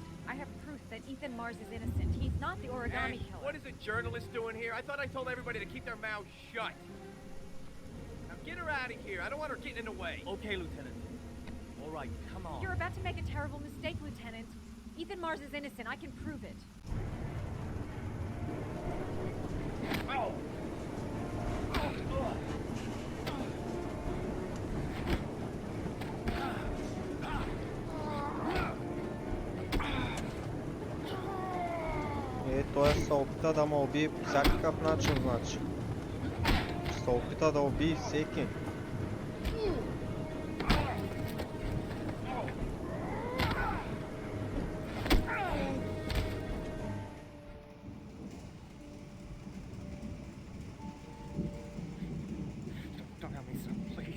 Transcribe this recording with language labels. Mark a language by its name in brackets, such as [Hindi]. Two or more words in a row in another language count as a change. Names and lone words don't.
[English] I have proof that Ethan Mars is innocent. He's not the origami Ash, killer. what is a journalist doing here? I thought I told everybody to keep their mouths shut. Now get her out of here. I don't want her getting in the way. Okay, Lieutenant. All right, come on. You're about to make a terrible mistake, Lieutenant. Ethan Mars is innocent. I can prove it. Oh! [Bulgarian] Той се опита да ме убие по всякакъв начин, значи. Се опита да убие всеки. [English] Don't help me, son, please.